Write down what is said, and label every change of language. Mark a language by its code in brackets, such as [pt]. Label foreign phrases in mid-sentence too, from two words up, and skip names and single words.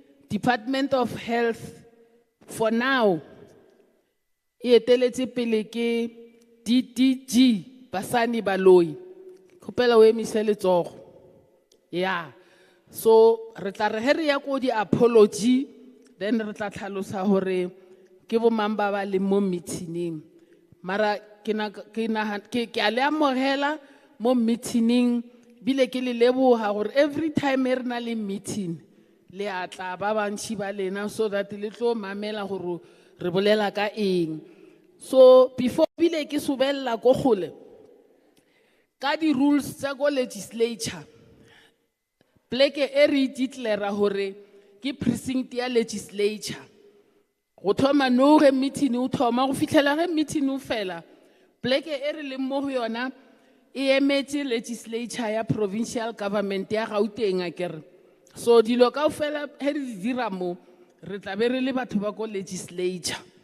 [tn] Department of Health [en] for now [tn] e eteletse pele ke DDG Basani Baloi khopela o emise letsogo [en] yeah so [tn] re tla re he re ya ko di apology then re tla tlhalosa hore ke bo mang ba ba le mo meeting mara ke a le amogela mo meeting bile ke le leboga gore [en] every time [tn] e re na le meeting le a tla ba bantši ba lena [en] so that [tn] le tlo mamela gore re bolela ka eng [en] so before [tn] bile ke subella ko gole ka di rules tsa go legislature pleke e re declare gore ke precinct ya legislature go thoma no ge meeting o thoma go fitlhela ge meeting o fela pleke e re le mo go yona e emetse legislature ya [en] provincial government [tn] ya Gauteng akere so dilo kaofela he re dira mo re tla be re le batho ba go legislature